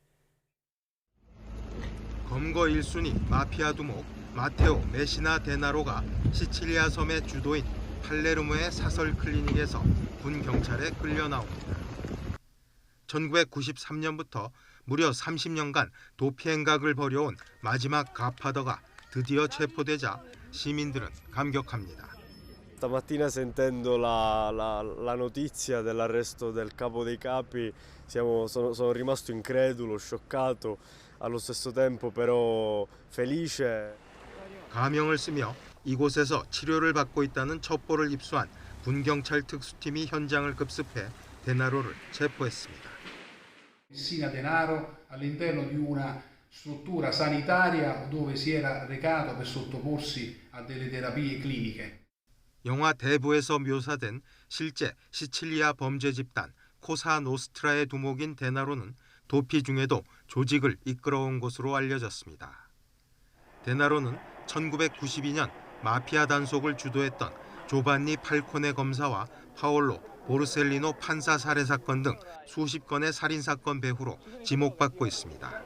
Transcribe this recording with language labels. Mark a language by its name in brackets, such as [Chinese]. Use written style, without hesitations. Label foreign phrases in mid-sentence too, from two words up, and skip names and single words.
[Korean] 검거 1순위 마피아 두목 마테오 메시나 데나로가 시칠리아 섬의 주도인 팔레르모의 사설 클리닉에서 군 경찰에 끌려 나옵니다. 1993년부터 무려 30년간 도피 행각을 벌여온 마지막 가파더가 드디어 체포되자 시민들은 감격합니다. [Italian] Stamattina sentendo la notizia dell'arresto del capo dei capi sono rimasto incredulo, scioccato, allo stesso tempo però felice. [Korean] 가명을 쓰며 이곳에서 치료를 받고 있다는 첩보를 입수한 군경찰 특수팀이 현장을 급습해 데나로를 체포했습니다. [Italian] Messina Denaro all'interno di una struttura sanitaria dove si era recato per sottoporsi a delle terapie cliniche. [Korean] 영화 대부에서 묘사된 실제 시칠리아 범죄 집단 코사 노스트라의 두목인 데나로는 도피 중에도 조직을 이끌어온 것으로 알려졌습니다. 데나로는 1992년 마피아 단속을 주도했던 조반니 팔코네 검사와 파올로 보르셀리노 판사 살해 사건 등 수십 건의 살인 사건 배후로 지목받고 있습니다.